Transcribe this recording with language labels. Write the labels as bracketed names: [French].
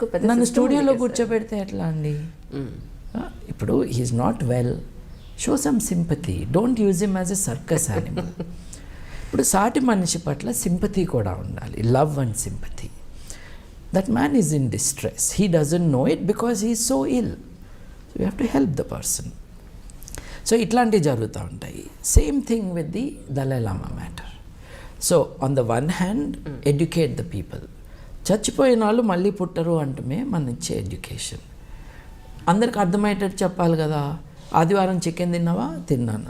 [Telugu] నన్ను స్టూడియోలో కూర్చోబెడితే ఎట్లా అండి? ఇప్పుడు [English] He is not well, show some sympathy, don't use him as a circus animal. [Telugu] ఇప్పుడు సాటి మనిషి పట్ల సింపతి కూడా ఉండాలి, [English] Love and sympathy. that man is in distress. He doesn't know it because he is so ill. So we have to help the person. So [Telugu] ఇట్లాంటివి జరుగుతూ ఉంటాయి. [English] Same thing with the Dalai Lama matter. So on the one hand educate the people. [Telugu] చచ్చిపోయిన వాళ్ళు మళ్ళీ పుట్టరు అంటమే మన ఇచ్చే education. అందరికి అర్థమయ్యేటట్టు చెప్పాలి కదా. ఆదివారం చికెన్ తిన్నావా? తిన్నాను.